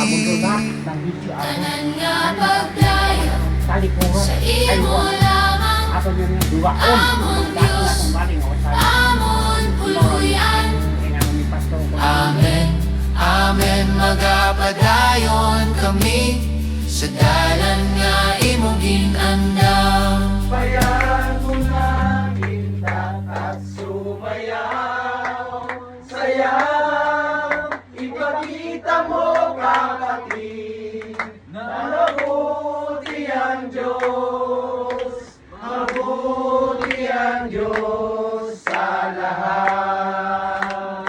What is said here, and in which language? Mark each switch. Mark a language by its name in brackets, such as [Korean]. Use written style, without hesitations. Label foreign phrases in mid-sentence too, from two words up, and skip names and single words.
[Hiligaynon] Tanan nga pagdaya sa imo lamang, amon Diyos, amon puluyan. Amen, amen, magapadayon kami sa dalan nga imo ginandam. [Filipino] Bayan mo na kita at sumayaw. Sayaw, ipakita mo kapatid na mabuti ang Diyos. Mabuti ang Diyos sa lahat.